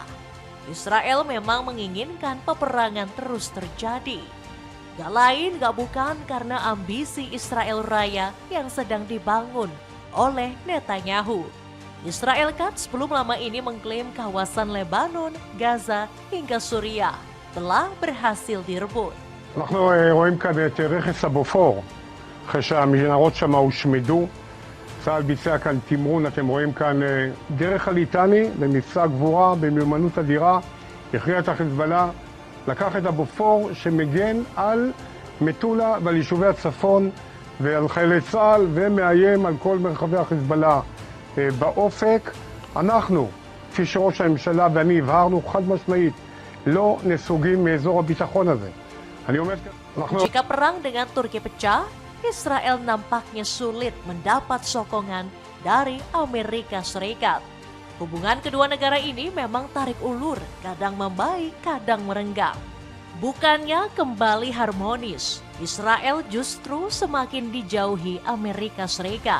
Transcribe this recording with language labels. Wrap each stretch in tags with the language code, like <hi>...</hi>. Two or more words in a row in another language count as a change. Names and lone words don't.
<id>Israel memang menginginkan peperangan terus terjadi. Gak lain gak bukan karena ambisi Israel Raya yang sedang dibangun oleh Netanyahu. Israel kan sebelum lama ini mengklaim kawasan Lebanon, Gaza hingga Suriah telah berhasil direbut.</id> <he>אנחנו רואים כאן את רכס הבופור, אחרי שהמנהרות שם הושמדו. צה"ל ביצע כאן תמרון, אתם רואים כאן דרך הליטני במבצע גבורה במיומנות אדירה, הכריע את החיזבאללה, לקח את הבופור שמגן על מטולה ועל יישובי הצפון ועל חיילי צה"ל ומאיים על כל מרחבי החיזבאללה באופק. אנחנו, כפי שראש הממשלה ואני הבהרנו חד משמעית, לא נסוגים מאזור הביטחון הזה. אני אומר, אנחנו...</he> <id>Jika perang dengan Turki pecah, Israel nampaknya sulit mendapat sokongan dari Amerika Serikat. Hubungan kedua negara ini memang tarik ulur, kadang membaik, kadang merenggang. Bukannya kembali harmonis, Israel justru semakin dijauhi Amerika Serikat.</id>